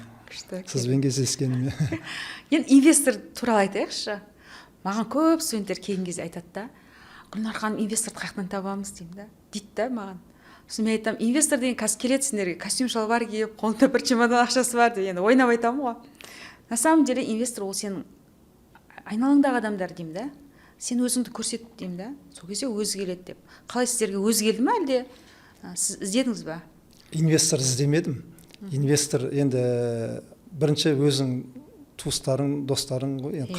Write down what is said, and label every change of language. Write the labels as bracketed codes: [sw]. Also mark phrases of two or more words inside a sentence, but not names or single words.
[kk] Сізбен кездескеніме. Енді инвестор туралы айтайықшы. Маған көп студенттер келген кезде айтады да, Гүлнар ханым, инвесторды қаяқтан табамыз деймін да. Дейді да маған. Сосын мен айтамын, инвестор деген қазір келеді сендерге, костюм шалбар киіп, қолында бір чемодан ақшасы бар деп, енді ойнап айтамын ғой. [ru] На самом деле [kk] инвестор ол сенің айналаңдағы адамдар деймін да. Сен өзіңді көрсет деймін да. Сол кезде өзі келеді деп. Қалай сіздерге өзі келді ме, әлде сіз іздедіңіз ба? Инвестор іздемедім. Инвестор енді бірінші өзің туыстарың, достарың ғой, енді